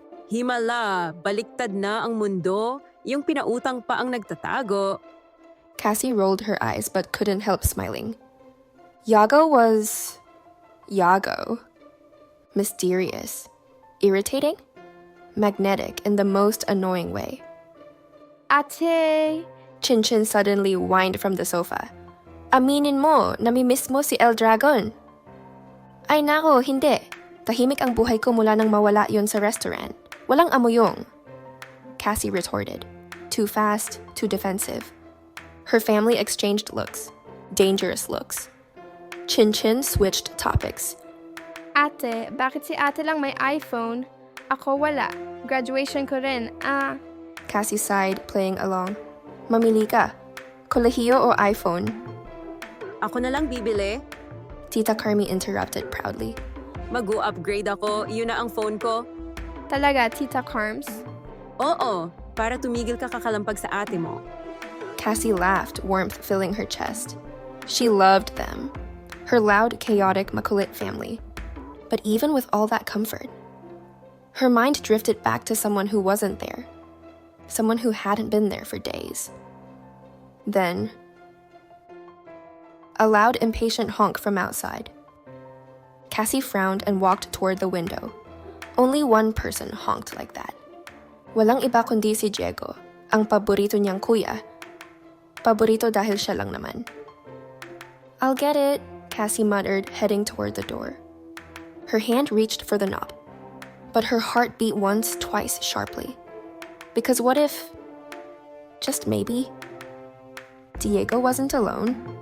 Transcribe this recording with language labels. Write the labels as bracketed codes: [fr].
[tl] Himala, baliktad na ang mundo. Yung pinautang pa ang nagtatago. [en] Cassie rolled her eyes but couldn't help smiling. Yago was... Yago. Mysterious. Irritating? Magnetic in the most annoying way. Ate! Chin-Chin suddenly whined from the sofa. [tl] Aminin mo, namimiss mo si El Dragon. Ay nako, hindi. Tahimik ang buhay ko mula nang mawala yon sa restaurant. Walang amoyong. [en] Cassie retorted. Too fast, too defensive. Her family exchanged looks. Dangerous looks. Chin-Chin switched topics. [tl] Ate, bakit si ate lang may iPhone? Ako wala. Graduation ko rin, ah. [en] Cassie sighed, playing along. [tl] Mamili ka. Kolehiyo o iPhone? Ako na lang bibili. [en] Tita Carmi interrupted proudly. [tl] Mag-u-upgrade ako, yun na ang phone ko. Talaga, Tita Carms? Oo, para tumigil ka kakalampag sa ate mo. [en] Cassie laughed, warmth filling her chest. She loved them. Her loud, chaotic, makulit family. But even with all that comfort, her mind drifted back to someone who wasn't there. Someone who hadn't been there for days. Then, a loud, impatient honk from outside. Cassie frowned and walked toward the window. Only one person honked like that. [tl] Walang iba kundi si Yago, ang paborito niyang kuya. Paborito dahil siya lang naman. [en] I'll get it, Cassie muttered, heading toward the door. Her hand reached for the knob, but her heart beat once, twice sharply. Because what if, just maybe, Diego wasn't alone?